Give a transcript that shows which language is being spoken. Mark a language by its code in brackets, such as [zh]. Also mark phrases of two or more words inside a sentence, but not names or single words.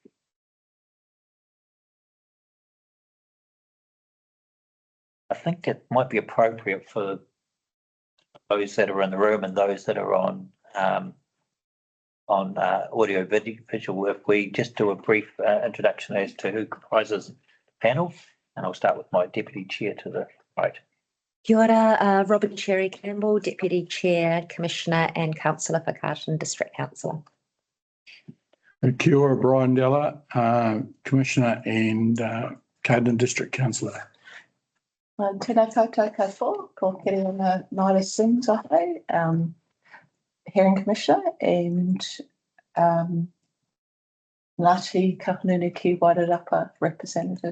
[en] I think it might be appropriate for those that are in the room and those that are on audio visual, if we just do a brief introduction as to who comprises the panel, and I'll start with my deputy chair to the right. [mi] Kia ora, [en] Robin Cherry Campbell, Deputy Chair, Commissioner and Councillor for Carlton District Council. [mi] Kia ora, [en] Brian Della, Commissioner and Carlton District Councillor. [mi] Tēnā koutou katoa, ko kere ona Naira Singh taho, [en] Hearing Commissioner, and Ngāti Kahungunu ki Wairarapa Representative.